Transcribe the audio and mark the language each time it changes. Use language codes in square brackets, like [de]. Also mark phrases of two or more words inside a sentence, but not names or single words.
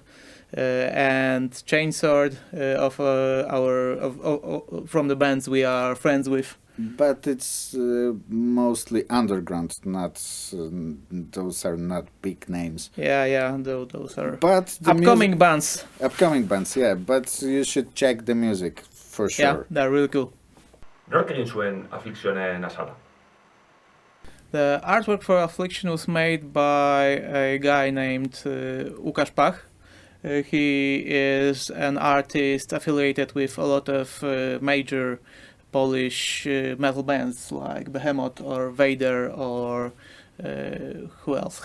[en] And Chainsword from the bands we are friends with. But it's mostly underground, not those are not big names. Yeah, those are But the upcoming bands. Upcoming bands, yeah. But you should check the music for sure. Yeah, they're really cool. [eu] Nork egin zuen Afflictionen azala? [en] The artwork for Affliction was made by a guy named Łukasz Pach. He is an artist affiliated with a lot of major Polish metal bands like Behemoth or Vader or who else?